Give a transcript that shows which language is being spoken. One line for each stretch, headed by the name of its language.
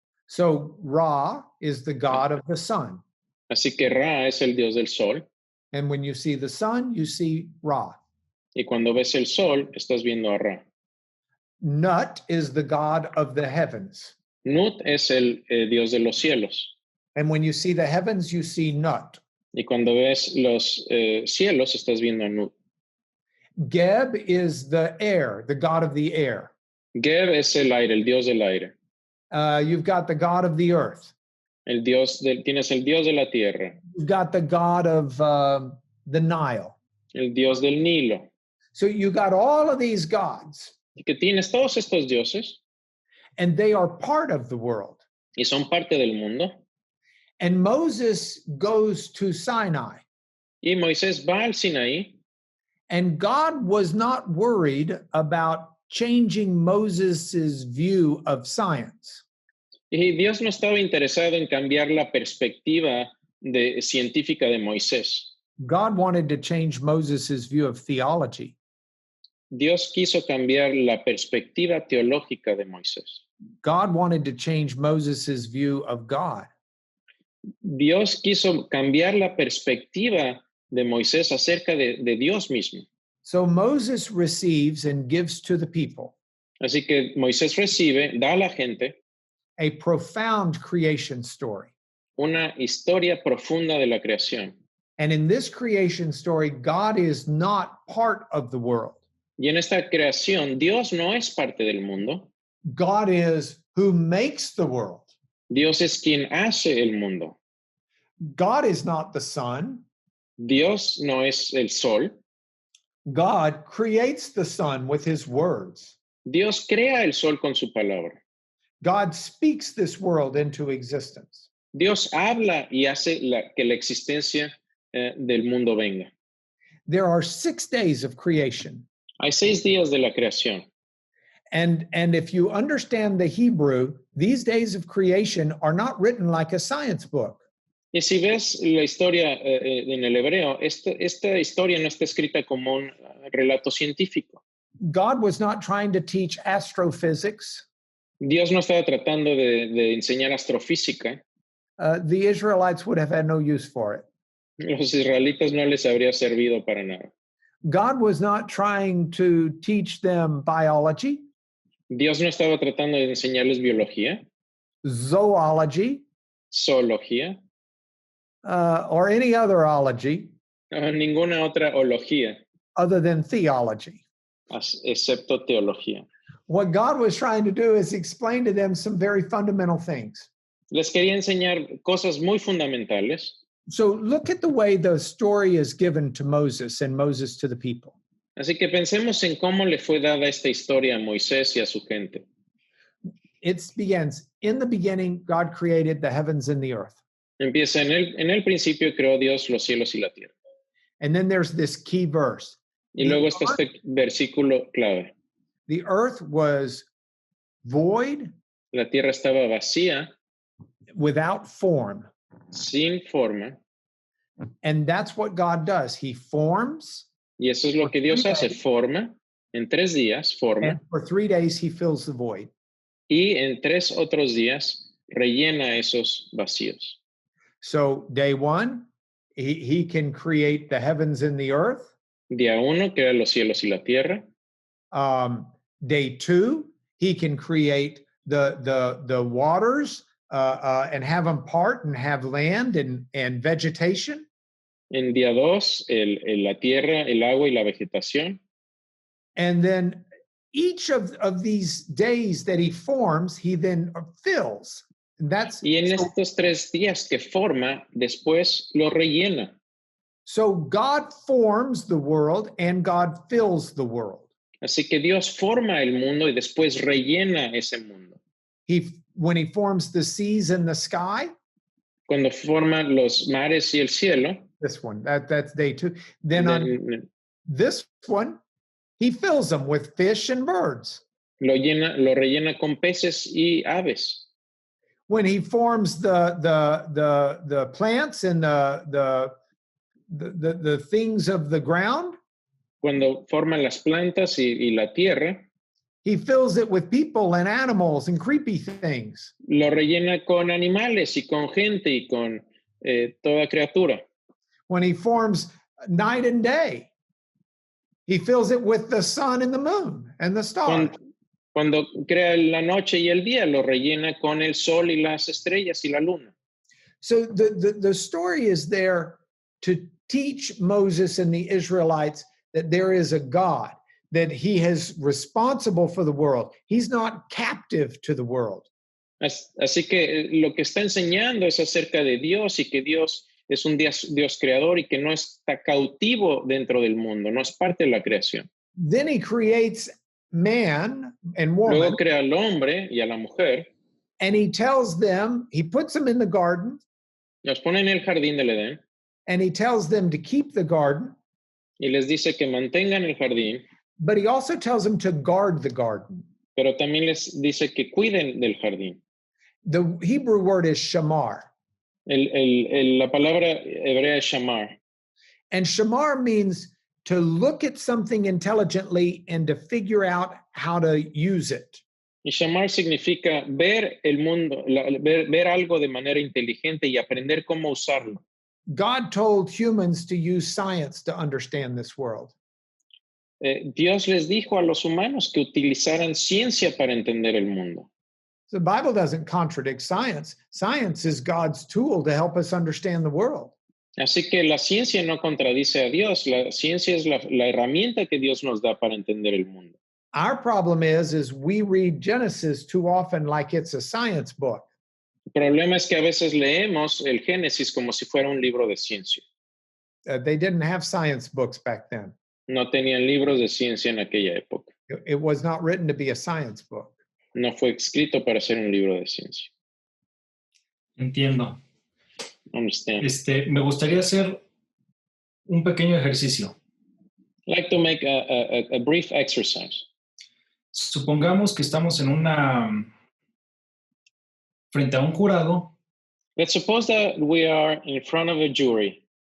English: So Ra is the god of the sun.
Spanish: Así que Ra es el dios del sol.
English: And when you see the sun, you see Ra.
Spanish: Y cuando ves el sol, estás viendo a Ra.
English: Nut is the god of the heavens.
Spanish: Nut es el dios de los cielos.
English: And when you see the heavens, you see Nut.
Spanish: Y cuando ves los cielos, estás viendo a Nut.
English: Geb is the air, the god of the air.
Spanish: Geb es el aire, el dios del aire.
English: You've got the god of the earth.
Spanish: Tienes el dios de la tierra.
English: You've got the god of the Nile.
Spanish: El dios del Nilo.
English: So you got all of these gods.
Spanish: Y que tienes todos estos dioses.
English: And they are part of the world.
Spanish: Y son parte del mundo.
English: And Moses goes to Sinai.
Spanish: Y Moisés va al Sinaí.
English: And God was not worried about changing Moses's view of science.
Spanish: Y Dios no estaba interesado en cambiar la perspectiva científica de Moisés.
English: God wanted to change Moses's view of theology.
Spanish: Dios quiso cambiar la perspectiva teológica de Moisés.
English: God wanted to change Moses's view of God.
Spanish: Dios quiso cambiar la perspectiva de Moisés acerca de Dios mismo.
English: So Moses receives and gives to the people
Spanish: Así que Moisés recibe, da a la gente
English: a profound creation story.
Spanish: una historia profunda de la creación.
English: And in this creation story, God is not part of the world.
Spanish: Y en esta creación, Dios no es parte del mundo.
English: God is who makes the world.
Spanish: Dios es quien hace el mundo.
English: God is not the sun.
Spanish: Dios no es el sol.
English: God creates the sun with his words.
Spanish: Dios crea el sol con su palabra.
English: God speaks this world into existence.
Spanish: Dios habla y hace que la existencia del mundo venga.
English: There are 6 days of creation.
Spanish: Hay 6 días de la creación.
English: And if you understand the Hebrew, these days of creation are not written like a science book.
Spanish: Y si ves la historia en el hebreo, esta historia no está escrita como un relato científico.
English: God was not trying to teach astrophysics.
Spanish: Dios no estaba tratando de enseñar astrofísica.
English: The Israelites would have had no use for it.
Spanish: Los israelitas no les habría servido para nada.
English: God was not trying to teach them biology,
Spanish: Dios no estaba tratando de enseñarles biología,
English: zoology,
Spanish: zoología,
English: or any other ology
Spanish: o ninguna otra ología,
English: other than theology.
Spanish: excepto teología.
English: What God was trying to do is explain to them some very fundamental things.
Spanish: Les quería enseñar cosas muy fundamentales.
English: So look at the way the story is given to Moses and Moses to the people.
Spanish: Así que pensemos en cómo le fue dada esta historia a Moisés y a su gente.
English: It begins, in the beginning, God created the heavens and the earth.
Spanish: Empieza en el principio creó Dios los cielos y la tierra.
English: And then there's this key verse.
Spanish: Y luego está este versículo clave.
English: The earth was void,
Spanish: La tierra estaba vacía,
English: without form.
Spanish: sin forma,
English: And that's what God does. He forms,
Spanish: y eso es lo que Dios hace, forma, en 3 días forma,
English: and for 3 days he fills the void.
Spanish: y en 3 otros días rellena esos vacíos.
English: So day 1, he can create the heavens and the earth.
Spanish: Día 1 crea los cielos y la tierra.
English: Day 2, he can create the waters and have them part and have land and vegetation.
Spanish: En día 2, la tierra, el agua y la vegetación.
English: And then each of these days that he forms, he then fills. And that's,
Spanish: Y en estos 3 días que forma, después lo rellena.
English: so God forms the world and God fills the world.
Spanish: Así que Dios forma el mundo y después rellena ese mundo.
English: When he forms the seas and the sky,
Spanish: Cuando forma los mares y el cielo,
English: this one, that's day 2. Then on this one, he fills them with fish and birds.
Spanish: lo rellena con peces y aves.
English: When he forms the plants and the things of the ground,
Spanish: Cuando forma las plantas y la tierra,
English: he fills it with people and animals and creepy things.
Spanish: lo rellena con animales y con gente y con toda criatura.
English: When he forms night and day, he fills it with the sun and the moon and the stars.
Spanish: Cuando crea la noche y el día, lo rellena con el sol y las estrellas y la luna.
English: So the story is there to teach Moses and the Israelites that there is a God, that he is responsible for the world. He's not captive to the world.
Spanish: Así que lo que está enseñando es acerca de Dios y que Dios es un Dios creador y que no está cautivo dentro del mundo, no es parte de la creación.
English: Then he creates man and woman.
Spanish: Luego crea al hombre y a la mujer.
English: And he tells them, he puts them in the garden.
Spanish: Los pone en el jardín del Edén.
English: And he tells them to keep the garden.
Spanish: Y les dice que mantengan el jardín.
English: But he also tells them to guard the garden.
Spanish: Pero también les dice que cuiden del jardín.
English: The Hebrew word is shamar.
Spanish: La palabra hebrea es shamar.
English: And shamar means to look at something intelligently and to figure out how to use it.
Spanish: Y shamar significa ver el mundo, ver algo de manera inteligente y aprender cómo usarlo.
English: God told humans to use science to understand this world.
Spanish: Dios les dijo a los humanos que utilizaran ciencia para entender el mundo.
English: The Bible doesn't contradict science. Science is God's tool to help us understand the world.
Spanish: Así que la ciencia no contradice a Dios. La ciencia es la herramienta que Dios nos da para entender el mundo.
English: Our problem is we read Genesis too often like it's a science book.
Spanish: El problema es que a veces leemos el Génesis como si fuera un libro de ciencia.
English: They didn't have science books back then.
Spanish: No tenían libros de ciencia en aquella época.
English: It was not written to be a science book.
Spanish: No fue escrito para ser un libro de ciencia. Entiendo.
English: Understand.
Spanish: Me gustaría hacer un pequeño ejercicio.
English: I'd like to make a brief exercise.
Spanish: Supongamos que estamos frente a un jurado
English: Let's suppose that we are in front of a jury.